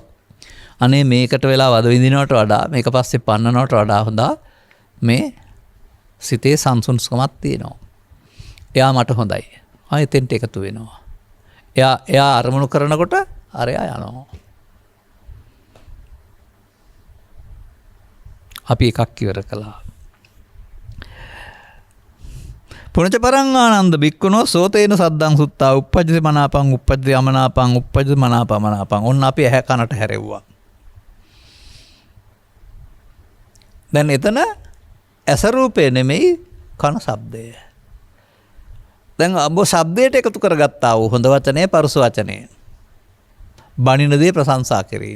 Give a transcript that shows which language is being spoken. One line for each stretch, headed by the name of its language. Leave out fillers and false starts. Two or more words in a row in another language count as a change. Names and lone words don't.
Sinhala: අනේ මේකට වෙලා වද විඳිනවට වඩා මේක පස්සේ පන්නනවට වඩා හොඳා මේ සිතේ සංසුන්කමක් තියෙනවා. එයා මට හොඳයි. එතෙන්ට එකතු වෙනවා. එයා අරමුණු කරනකොට අරයා යනවා. අපි එකක් ඉවර කළා.
Pali: පුනච පරං ආනන්ද බික්කුණෝ සෝතේන සද්දං සුත්තා උප්පජ්ජති මනාපං උප්පජ්ජති අමනාපං උප්පජ්ජති මනාපමනාපං.
Sinhala: ඔන්න අපි ඇහැ කනට හැරෙව්වා. දැන් එතන ඇස රූපේ නෙමෙයි කන ශබ්දය. දැන් ඔබ ශබ්දයට එකතු කරගත්තා වූ හොඳ වචනේ පරුස වචනේ. බණින දේ ප්‍රශංසා කිරීම.